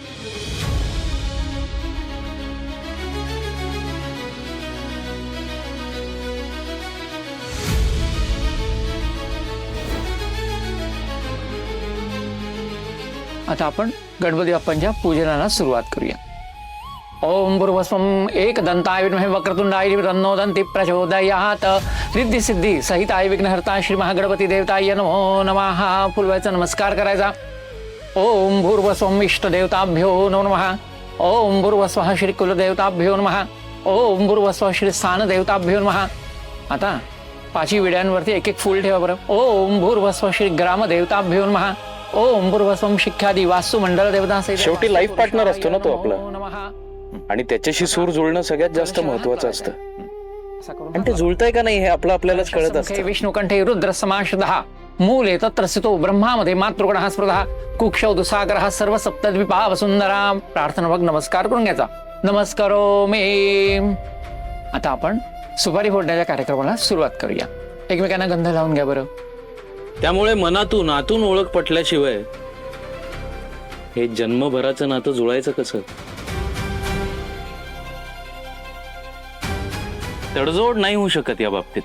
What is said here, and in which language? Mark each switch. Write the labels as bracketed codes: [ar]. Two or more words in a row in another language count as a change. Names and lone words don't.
[mr] आता आपण गणपती बाप्पांच्या पूजनाला सुरुवात करूया. [sa] ओम भूर्भुवस्वं एकदंताय विद्महे वक्रतुंडाय तन्नो दन्ति प्रचोदयात्. रिद्धी सिद्धी सहिताय विघ्नहर्ता श्री महागणपती देवताय नमो नमः. [mr] फुलवायचा नमस्कार करायचा. [sa] ओम भूर्भुवस्वं इष्टदेवताभ्यो नमो नमः. ओम भूर्भुवस्वः श्री कुलदेवताभ्यो नमः. ओम भूर्भुवस्वः श्री स्थानदेवताभ्यो नमः. [mr] आता पाचही विड्यांवरती एक एक फूल ठेवा बरं. [sa] ओम भूर्भुवस्वः श्री ग्रामदेवताभ्यो नमः. ओम भूर्भुवस्वं शिख्यादी वास्तु मंडल देवता. [mr] शेवटी [en] life partner [mr] असतो ना तो आपला, आणि त्याच्याशी सूर जुळणं सगळ्यात जास्त महत्वाचं असतं. आणि ते जुळतंय का नाही हे आपल्यालाच कळत असतं. [sa] विष्णुकंठे रुद्र समाशदः मूले तत्र स्थितो ब्रह्मामध्ये मातृगणः स्पृहः कुक्षौ दुसागरः सर्व सप्तद्वीपा वसुंधरा. [mr] प्रार्थनापूर्वक नमस्कार करून घ्यायचा. [sa] नमस्कारो मे. [mr] आता आपण सुपारी फोडण्याच्या कार्यक्रमाला सुरुवात करूया. एकमेकांना गंध लावून घ्या बरं. त्यामुळे मनातून आतून ओळख पटल्याशिवाय हे जन्मभराचं नातं जुळायचं कसं. तडजोड नाही होऊ शकत या बाबतीत.